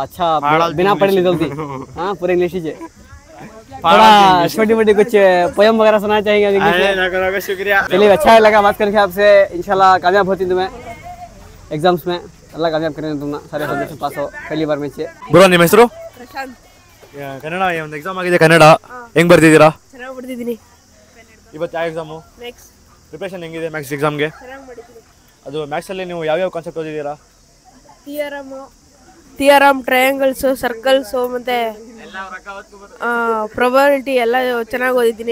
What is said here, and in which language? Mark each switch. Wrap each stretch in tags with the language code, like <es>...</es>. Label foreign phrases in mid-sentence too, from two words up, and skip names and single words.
<hi>अच्छा, बिना पढ़े ली जल्दी? हाँ, पूरे इंग्लिश ही। थोड़ा छोटी मोटी कुछ पोयम वगैरह सुनाना चाहेंगे? शुक्रिया। चलिए, अच्छा लगा बात करके आपसे। इंशाल्लाह कामयाब होती तुम्हें एग्जाम्स में, अल्लाह कामयाब करें तुम, सारे सब्जेक्ट पास हो पहली बार में।</hi> <kn>ಬ್ರೋ, ನಿಮ್ಮ ಹೆಸರು? ಕನ್ನಡ ಒಂದು ಎಕ್ಸಾಮ್ ಆಗಿದೆ. ಕನ್ನಡ ಹೆಂಗ್ ಬರ್ತಿದ್ದೀರಾ? ಚೆನ್ನಾಗಿ ಬರ್ತಿದ್ದೀನಿ. ಇವತ್ತು ಯಾವ ಎಕ್ಸಾಮು? ಮ್ಯಾಥ್ಸ್. ಪ್ರಿಪರೇಷನ್ ಹೆಂಗಿದೆ ಮ್ಯಾಥ್ಸ್ ಎಕ್ಸಾಮ್ಗೆ? ಅದು ಮ್ಯಾಥ್ಸಲ್ಲಿ ನೀವು ಯಾವ್ಯಾವ ಕಾನ್ಸೆಪ್ಟ್ ಓದಿದ್ದೀರಾ? ಥಿಯರಮ್, ಟ್ರಯಾಂಗಲ್ಸ್, ಸರ್ಕಲ್ಸ್ ಮತ್ತೆ ಪ್ರೊಬಬಿಲಿಟಿ ಎಲ್ಲ ಚೆನ್ನಾಗಿ ಓದಿದ್ದೀನಿ.</kn>